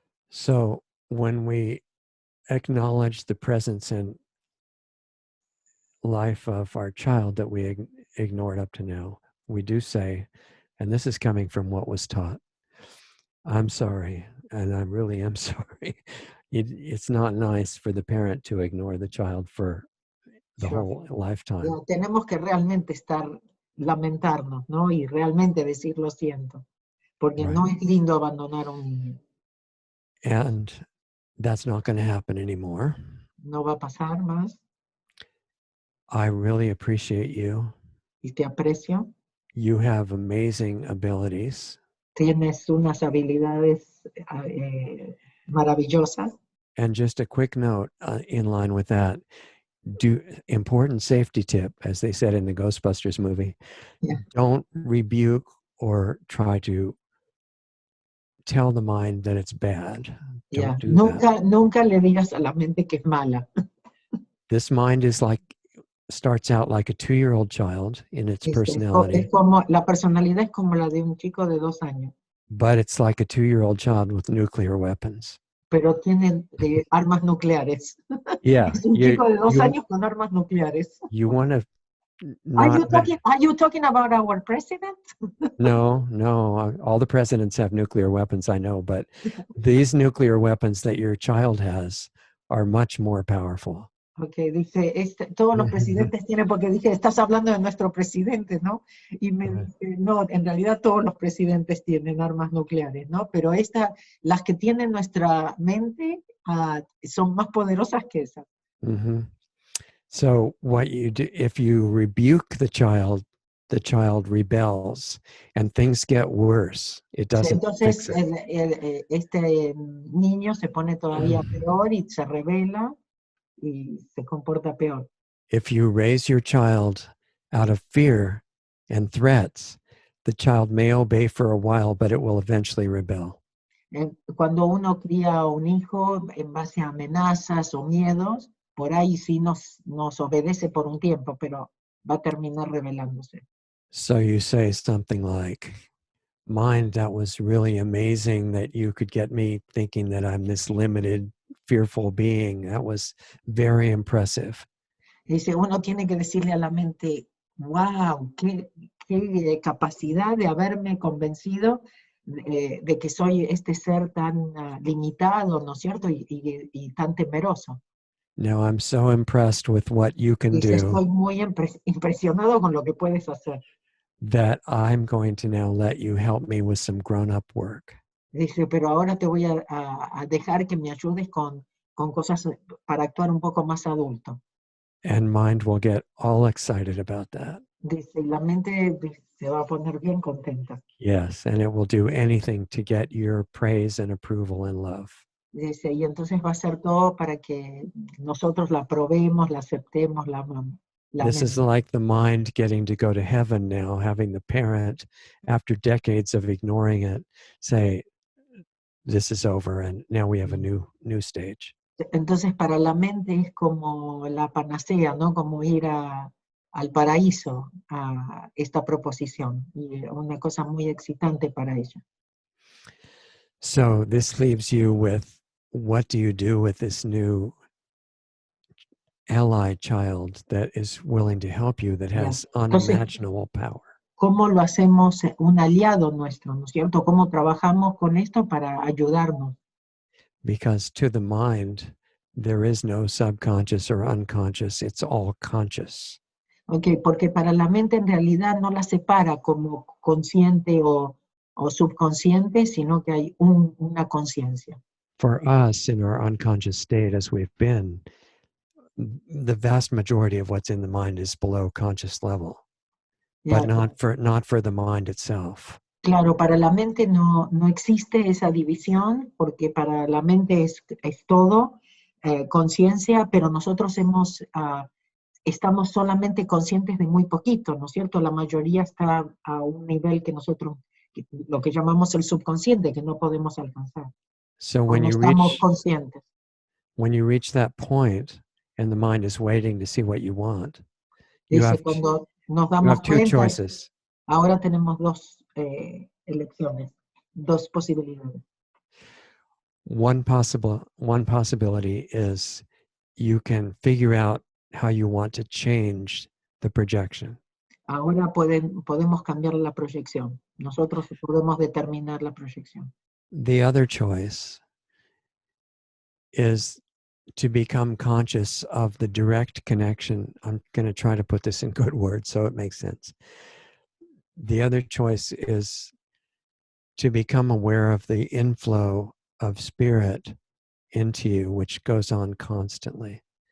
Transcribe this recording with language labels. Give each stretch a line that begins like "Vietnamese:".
English: So when we acknowledge the presence and life of our child that we ignored up to now, we do say, and this is coming from what was taught, I'm sorry, and I really am sorry. It's not nice for the parent to ignore the child for the Sure. whole lifetime.
Spanish: Tenemos que realmente lamentarnos, ¿no? Y realmente decir lo siento, porque
English: Right.
Spanish: no es lindo abandonar a un niño.
English: And that's not going to happen anymore.
Spanish: No va a pasar más.
English: I really appreciate you.
Spanish: Y te aprecio.
English: You have amazing abilities.
Spanish: Tienes unas habilidades maravillosas.
English: And just a quick note in line with that, important safety tip, as they said in the Ghostbusters movie, Yeah. Don't rebuke or try to tell the mind that it's bad. Don't do that.
Spanish: Nunca le digas a la mente que es mala.
English: This mind starts out like a 2-year-old child in its personality.
Spanish: La personalidad es como la de un chico de 2 años.
English: But it's like a 2-year-old child with nuclear weapons.
Spanish: Pero tienen armas nucleares.
English: Yeah.
Spanish: Es un chico de 2 años con armas nucleares.
English: You want to Are you talking about our president? No. All the presidents have nuclear weapons, I know, but these nuclear weapons that your child has are much more powerful.
Spanish: Okay, dice, todos los presidentes tienen, porque dije, estás hablando de nuestro presidente, ¿no? Y me dice, no, en realidad todos los presidentes tienen armas nucleares, ¿no? Pero las que tiene nuestra mente son más poderosas que esas.
English: Mm-hmm. So what you do, if you rebuke the child the child rebels and things get worse. It doesn't
Spanish: Entonces
English: fix it.
Spanish: este niño se pone todavía peor y se rebela y se comporta peor.
English: If you raise your child out of fear and threats, the child may obey for a while, but it will eventually rebel.
Spanish: Cuando uno cría a un hijo en base a amenazas o miedos, por ahí sí nos obedece por un tiempo, pero va a terminar rebelándose.
English: So you say something like, "Mind, that was really amazing that you could get me thinking that I'm this limited, fearful being. That was very impressive."
Spanish: Dice, uno tiene que decirle a la mente, wow, qué capacidad de haberme convencido de que soy este ser tan limitado, ¿no es cierto? Y tan temeroso.
English: Now I'm so impressed with what you can
Spanish: Dice,
English: do
Spanish: estoy muy impresionado con lo que puedes hacer.
English: that I'm going to now let you help me with some grown-up work.
Spanish: Dice, pero ahora te voy a dejar que me ayudes con cosas para actuar un poco más adulto.
English: And mind will get all excited about that.
Spanish: Dice, y la mente se va a poner bien contenta.
English: Yes, and it will do anything to get your praise and approval and love.
Spanish: Dice, y entonces va a ser todo para que nosotros la probemos, la aceptemos, la amamos.
English: This is like the mind getting to go to heaven now, having the parent, after decades of ignoring it, say, "This is over, and now we have a new stage."
Spanish: Entonces para la mente es como la panacea, ¿no? Como ir al paraíso, a esta proposición, y una cosa muy excitante para ella.
English: So this leaves you with, what do you do with this new ally child that is willing to help you, that has
Spanish: Entonces,
English: unimaginable power?
Spanish: ¿cómo lo hacemos un aliado nuestro, ¿no es cierto? ¿Cómo trabajamos con esto para ayudarnos?
English: Because to the mind, there is no subconscious or unconscious, it's all conscious.
Spanish: Okay, porque para la mente en realidad no la separa como consciente o subconsciente, sino que hay una conciencia.
English: For us, in our unconscious state as we've been, the vast majority of what's in the mind is below conscious level, but not for the mind itself.
Spanish: Claro, para la mente no existe esa división, porque para la mente es todo conciencia, pero nosotros estamos solamente conscientes de muy poquito, ¿no es cierto? La mayoría está a un nivel que nosotros, lo que llamamos el subconsciente, que no podemos alcanzar.
English: So when you
Spanish: estamos conscientes.
English: When you reach that point and the mind is waiting to see what you want,
Spanish: Dice, cuando nos damos
English: two
Spanish: cuenta,
English: choices.
Spanish: Ahora tenemos dos elecciones, dos posibilidades.
English: One possibility is you can figure out how you want to change the projection.
Spanish: Ahora podemos cambiar la proyección. Nosotros podemos determinar la proyección.
English: The other choice is to become conscious of the direct connection. I'm going to try to put this in good words so it makes sense. The other choice is to become aware of the inflow of spirit into you, which goes on constantly.